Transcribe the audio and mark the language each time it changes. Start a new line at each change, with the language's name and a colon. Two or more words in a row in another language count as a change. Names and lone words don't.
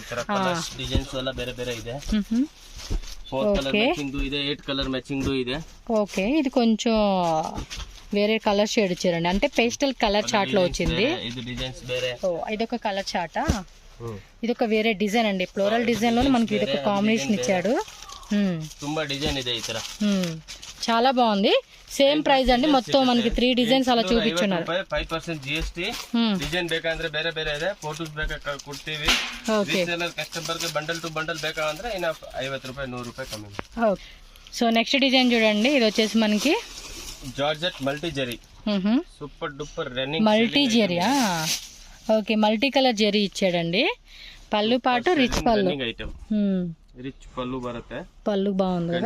Telugu: ఓకే, ఇది కొంచెం వేరే కలర్ షేడ్ ఇచ్చారండి, అంటే పేస్టల్ కలర్ చార్ట్ లో వచ్చింది. ఇది ఒక కలర్ చార్టా, ఇది ఒక వేరే డిజైన్ అండి, ఫ్లోరల్ డిజైన్ లో మనకి ఇది ఒక కాంబినేషన్ ఇచ్చాడు. చాలా బాగుంది. సేమ్ ప్రైస్ అండి, మొత్తం మనకి 3 డిజైన్స్ ಅಲ್ಲ చూపించున్నారు. 5% GST.
Kannada: ಡಿಸೈನ್ ಬೇಕಂದ್ರೆ ಬೇರೆ ಬೇರೆ ಇದೆ, ಫೋಟೋಸ್ ಬೇಕಾ ಕೊಡ್ತೀವಿ. ರೀಸೇಲರ್ ಕಸ್ಟಮರ್ ಗೆ ಬಂಡಲ್ టు ಬಂಡಲ್ ಬೇಕಂದ್ರೆ ಇನ್ನ 50 ರೂಪಾಯಿ 100 ರೂಪಾಯಿ ಕಮ್ಮಿ.
Telugu: ఓకే, సో నెక్స్ట్ డిజైన్ చూడండి, ఇది వచ్చేసి మనకి జార్జెట్ మల్టీ జెరీ. సూపర్ డూపర్ రన్నింగ్ మల్టీ జెరీయా. ఓకే, మల్టీ కలర్ జెరీ ఇచ్చాడండి. పళ్ళు పాటు రిచ్ పళ్ళు, రిచ్ పళ్ళు బರುತ್ತೆ, పళ్ళు బాగుంది కదా,